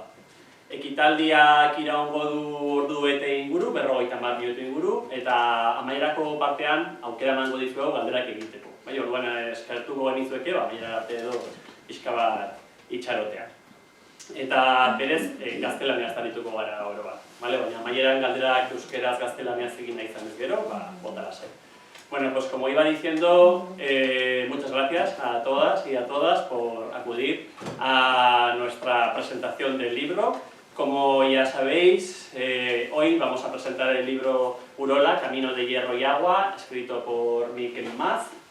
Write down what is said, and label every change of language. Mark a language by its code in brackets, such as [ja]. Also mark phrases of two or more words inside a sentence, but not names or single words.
[eu] Ekitaldiak iraungo du ordu bete inguru, 50 minutu inguru, eta amaierako partean aukera emango dizuegu galderak egiteko. Orduan eskertuko genizueke, amaiera arte edo pixka bat itxarotea. Eta berez, gaztelaniaz arituko gara oro bat. Baina amaieran galderak euskeraz gaztelaniaz egin nahi izan ez gero, bota lasai. [es] Bueno, pues como iba diciendo, muchas gracias a todas y a todas por acudir a nuestra presentación del libro. Como ya sabéis, hoy vamos a presentar el libro Urola, Camino de Hierro y Agua, escrito por Mikel Imaz.